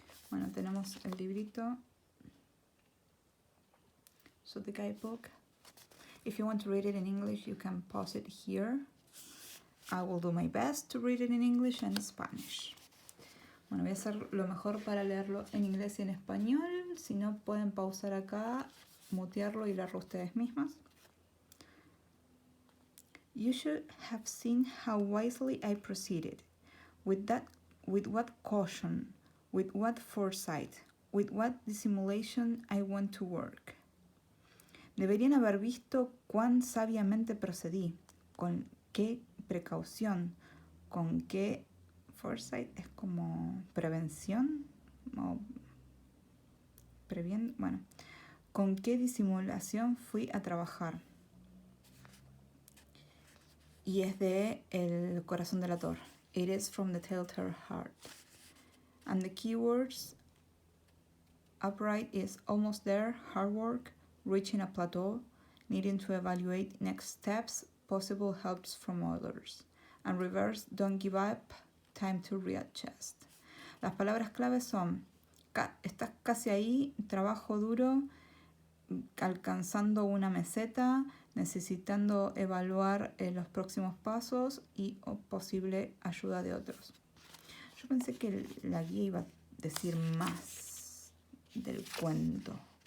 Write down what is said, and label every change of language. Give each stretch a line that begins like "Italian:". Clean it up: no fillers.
Spanish: Bueno, tenemos el librito.
English: So the guidebook. If you want to read it in English, you can pause it here. I will do my best to read it in English and Spanish.
Spanish: Bueno, voy a hacer lo mejor para leerlo en inglés y en español. Si no, pueden pausar acá, mutearlo y leerlo ustedes mismas.
English: You should have seen how wisely I proceeded, with what caution, with what foresight, with what dissimulation I went to work.
Spanish: Deberían haber visto cuán sabiamente procedí, con qué precaución, con qué foresight es como prevención o bueno, con qué disimulación fui a trabajar. Y es de El corazón del autor.
English: It is from the Telltale Heart. And the keywords upright is almost there, hard work, reaching a plateau, needing to evaluate next steps, possible helps from others. And reverse, don't give up, time to readjust.
Spanish: Las palabras claves son, estás casi ahí, trabajo duro, alcanzando una meseta, necesitando evaluar los próximos pasos y posible ayuda de otros. Yo pensé que la guía iba a decir más del cuento.